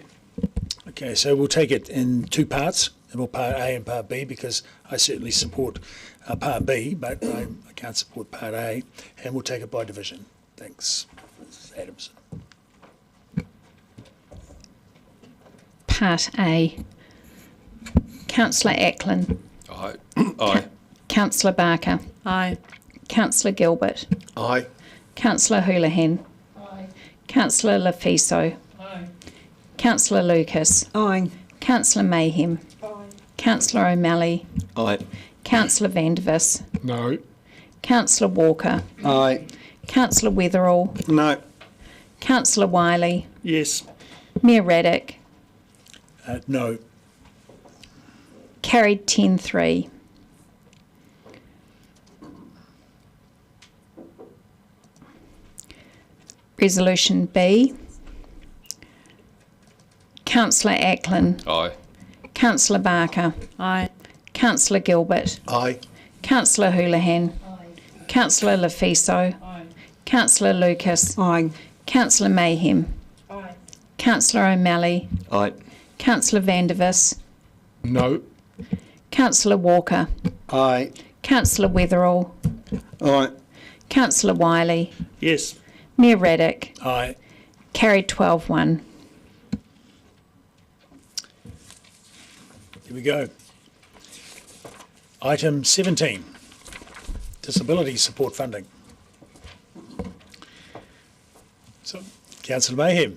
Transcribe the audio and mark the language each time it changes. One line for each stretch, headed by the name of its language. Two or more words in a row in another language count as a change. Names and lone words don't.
English: Okay, so we'll take it in 2 parts, Part A and Part B, because I certainly support Part B, but I can't support Part A, and we'll take it by division. Thanks, Mrs. Adamson. Part A. Councillor Ackland. Aye. Aye. Councillor Barker. Aye. Councillor Gilbert. Aye. Councillor Houlihan. Aye. Councillor Lafiso. Aye. Councillor Lucas. Aye. Councillor Mayhem. Aye. Councillor O'Malley. Aye. Councillor Vandervis. No. Councillor Walker. Aye. Councillor Weatherall. No. Councillor Wiley. Yes. Mayor Raddick. No. Carried 10-3. Resolution B. Councillor Ackland. Aye. Councillor Barker. Aye. Councillor Gilbert. Aye. Councillor Houlihan. Councillor Lafiso. Aye. Councillor Lucas. Aye. Councillor Mayhem. Aye. Councillor O'Malley. Aye. Councillor Vandervis. No. Councillor Walker. Aye. Councillor Weatherall. Aye. Councillor Wiley, Yes. Mayor Raddick, Aye. carried 12-1. Here we go. Item 17, disability support funding. So, Councillor Mayhem,